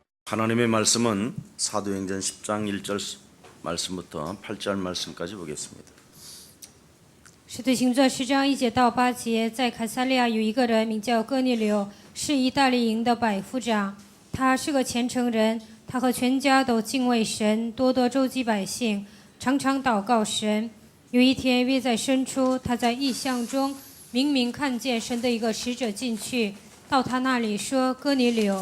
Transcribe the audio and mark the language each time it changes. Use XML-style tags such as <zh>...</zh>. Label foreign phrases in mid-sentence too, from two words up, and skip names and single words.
<ko>하나님의 말씀은 사도행전 10장 1절 말씀부터 8절 말씀까지 보겠습니다.</ko> <zh>使徒行传10章1节到8节，在凯撒利亚有一个人名叫哥尼流，是意大利营的百夫长。他是个虔诚人，他和全家都敬畏神，多多周济百姓，常常祷告神。有一天约在申初，他在异象中明明看见神的一个使者进去，到他那里说：“哥尼流。”</zh>